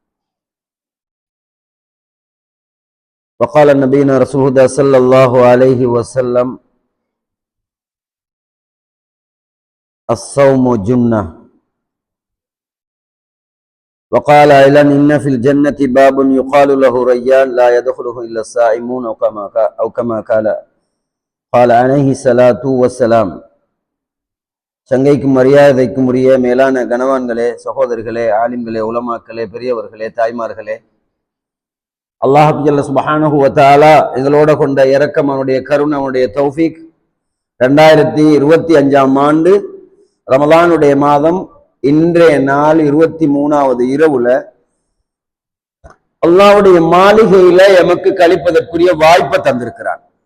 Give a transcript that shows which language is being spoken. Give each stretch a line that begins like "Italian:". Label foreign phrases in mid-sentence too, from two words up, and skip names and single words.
Arabic: وقال نبينا رسول الله صلى الله عليه وسلم الصوم جنة. وقال أيضا إن في الجنة باب يقال له ريان لا يدخله إلا الصائمون أو كما قال عليه الصلاة والسلام.
Tamil: சங்கைக்கும் மரியாதைக்கும் உரிய மேலான கணவான்களே, சகோதரர்களே, ஆலிம்களே, உலமாக்களே, பெரியவர்களே, தாய்மார்களே,
Arabic: الله جل سبحانه وتعالى
Tamil: எங்களோட கொண்ட இரக்கம், அவனுடைய கருணை, அவனுடைய தௌஃபீக் 2025ஆம் ஆண்டு ரமலானுடைய மாதம் இன்றைய நாள் 23வது இரவுல அல்லாஹ்வுடைய மாளிகையில எமக்கு கழிப்பதற்குரிய வாய்ப்பை தந்திருக்கிறான்.